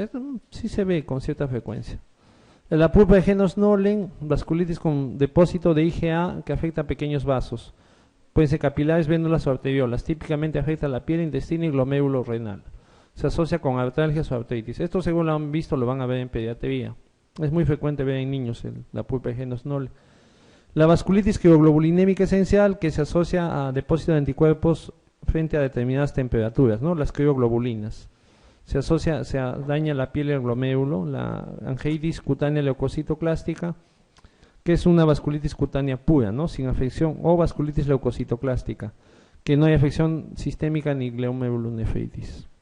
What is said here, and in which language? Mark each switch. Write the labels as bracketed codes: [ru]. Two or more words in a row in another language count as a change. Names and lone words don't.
[es] Esto sí se ve con cierta frecuencia. La pulpa de Jenows-Nolen, vasculitis con depósito de IgA que afecta a pequeños vasos. Pueden ser capilares, vénulas o arteriolas. Típicamente afecta a la piel, intestino y glomérulo renal. Se asocia con artralgias o artritis. Esto, según lo han visto, lo van a ver en pediatría. Es muy frecuente ver en niños la pulpa de Jenows-Nolen. La vasculitis crioglobulinémica esencial, que se asocia a depósito de anticuerpos frente a determinadas temperaturas, ¿no? Las crioglobulinas. Se daña la piel y el glomérulo. La angeitis cutánea leucocitoclástica, que es una vasculitis cutánea pura, ¿no?, sin afección, o vasculitis leucocitoclástica, que no hay afección sistémica ni glomerulonefritis.